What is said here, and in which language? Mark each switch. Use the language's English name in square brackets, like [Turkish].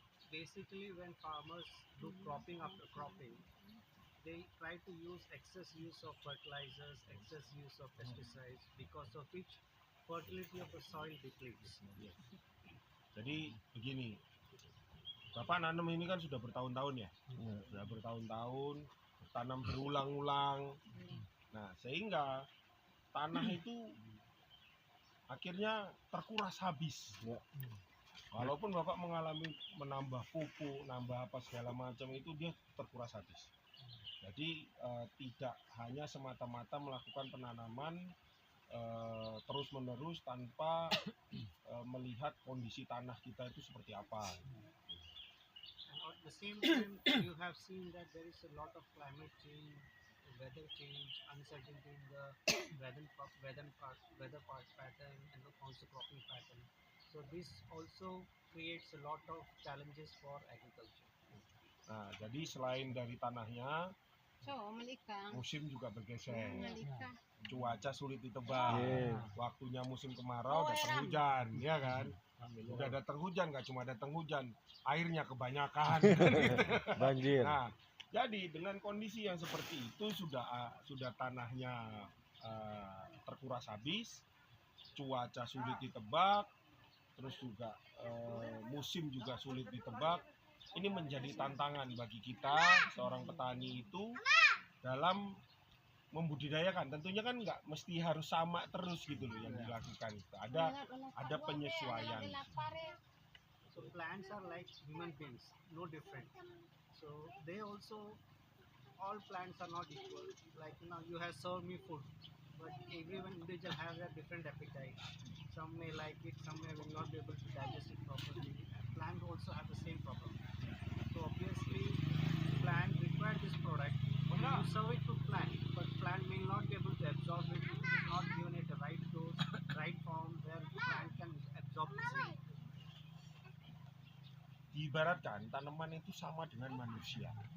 [English] basically when farmers do cropping after cropping, they try to use excess use of fertilizers, excess use of pesticides, because of which fertility of the soil depletes. [Indonesian] Jadi begini, Bapak nanam ini kan sudah bertahun-tahun ya, sudah bertahun-tahun, tanam berulang-ulang. Nah, sehingga tanah itu akhirnya terkuras habis. Walaupun Bapak mengalami menambah pupuk, nambah apa segala macam itu dia terkuras habis. Jadi tidak hanya semata-mata melakukan penanaman terus-menerus tanpa melihat kondisi tanah kita itu seperti apa. [English] And at the same time, you have seen that there is a lot of climate change, weather change, uncertainty in the weather pattern, and also cropping pattern. So this also creates a lot of challenges for agriculture. [Indonesian] Nah, jadi selain dari tanahnya, So, malika. musim juga bergeser. Malika. Cuaca sulit ditebak. Waktunya musim kemarau datang hujan, ya kan? Udah datang hujan, nggak cuma datang hujan, airnya kebanyakan. Banjir. Nah, jadi dengan kondisi yang seperti itu sudah tanahnya terkuras habis, cuaca sulit ditebak, terus juga musim juga sulit ditebak. Ini menjadi tantangan bagi kita seorang petani itu dalam membudidayakan. Tentunya kan nggak mesti harus sama terus gitu loh yang dilakukan. Ada penyesuaian. [English] So plants are like human beings, no different. So they also, all plants are not equal. Like now you have served me food, but everyone individual has a different appetite. Some may like it, some may will not be able to digest it properly. Plants also have the same problem. So obviously, plant require this product. You serve it to plant, but plant may not be able to absorb it. It is not given it the right dose, right form where plant can absorb easily. [Indonesian] Diibaratkan tanaman itu sama dengan manusia.